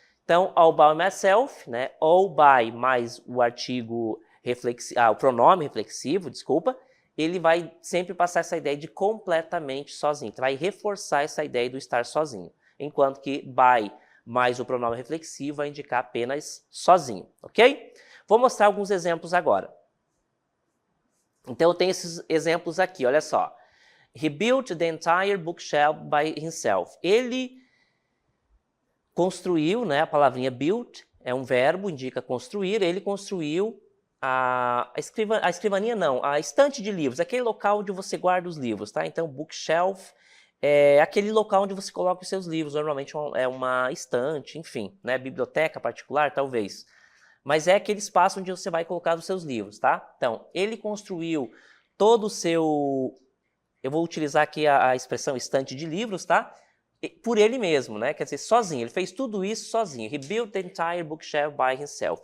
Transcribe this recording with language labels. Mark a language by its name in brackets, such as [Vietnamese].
[Portuguese] Então, all by myself, né? All by mais o artigo reflexivo, o pronome reflexivo, desculpa, ele vai sempre passar essa ideia de completamente sozinho, vai reforçar essa ideia do estar sozinho, enquanto que by mais o pronome reflexivo vai indicar apenas sozinho, ok? Vou mostrar alguns exemplos agora. Então, eu tenho esses exemplos aqui, olha só. [English] He built the entire bookshelf by himself. [Portuguese] Ele construiu, né, a palavrinha built é um verbo, indica construir, ele construiu a escrivaninha não, a estante de livros, aquele local onde você guarda os livros, tá? Então, bookshelf é aquele local onde você coloca os seus livros, normalmente é uma estante, enfim, né? Biblioteca particular, talvez. mas é aquele espaço onde você vai colocar os seus livros, tá? Então, ele construiu todo o seu... Eu vou utilizar aqui a expressão estante de livros, tá? Por ele mesmo, né? Quer dizer, sozinho. Ele fez tudo isso sozinho. [English] He built the entire bookshelf by himself.